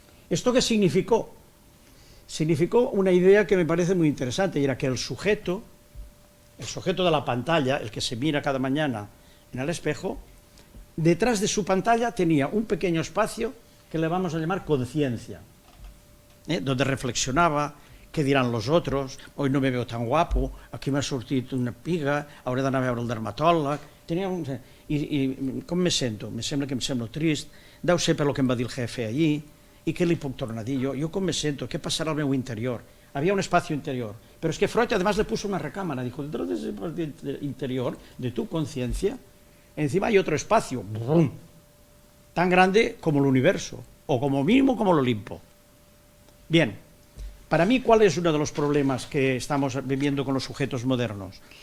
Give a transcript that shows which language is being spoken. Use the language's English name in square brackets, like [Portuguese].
[Spanish] ¿Esto qué significó? Significó una idea que me parece muy interesante, y era que el sujeto de la pantalla, el que se mira cada mañana en el espejo, detrás de su pantalla tenía un pequeño espacio que le vamos a llamar conciencia, donde reflexionaba, qué dirán los otros, hoy no me veo tan guapo, [Catalan] aquí m'ha sortit una piga, hauré d'anar a veure el dermatòleg, i com me sento? Me sembla que em semblo trist, deu ser per lo que em va dir el jefe allí, i què li puc tornar a dir jo? Jo com me [Spanish] siento? ¿Qué pasará al [Catalan] meu [Spanish] interior? Había un espacio interior. Pero es que Freud además le puso una recámara. Dijo, dentro de ese interior, de tu conciencia, encima hay otro espacio, ¡brum!, tan grande como el universo, o como mínimo como el Olimpo. Bien, para mí, ¿cuál es uno de los problemas que estamos viviendo con los sujetos modernos?